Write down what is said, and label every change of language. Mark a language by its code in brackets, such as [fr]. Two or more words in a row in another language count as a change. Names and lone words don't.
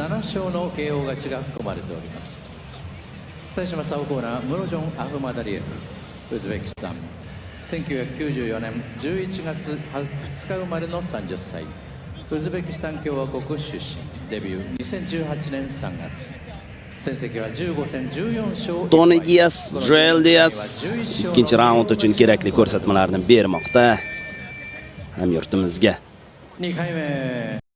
[ja] 1994 年11月2日生まれの30歳。ウズベキスタン共和国出身。デビュー2018年3月。戦績は15戦14勝。 [uz] Tony Diaz, Joel Diaz ikkinchi raund uchun kerakli ko'rsatmalarni bermoqda hamyurtimizga. [ja] 2 回目。